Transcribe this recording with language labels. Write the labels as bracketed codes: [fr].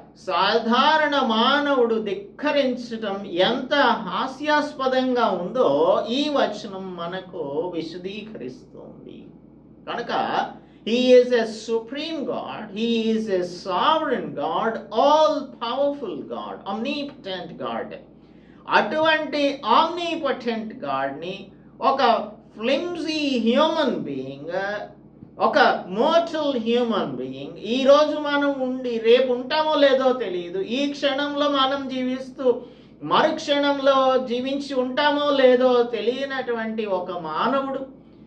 [te] సాధారణ మానవుడు ధిక్కరించటం ఎంత హాస్యాస్పదంగా ఉందో ఈ వచనం మనకు విశదీకరిస్తుంది. [en] కనుక He is a supreme God, He is a sovereign God, all-powerful God, omnipotent God. [te] అటువంటి omnipotent Godని ఒక [en] flimsy human being, [te] ఒక [en] mortal human being, [te] ఈరోజు మనం ఉండి రేపు ఉంటామో లేదో తెలియదు, ఈ క్షణంలో మనం జీవిస్తూ మరుక్షణంలో జీవించి ఉంటామో లేదో తెలియనటువంటి ఒక మానవుడు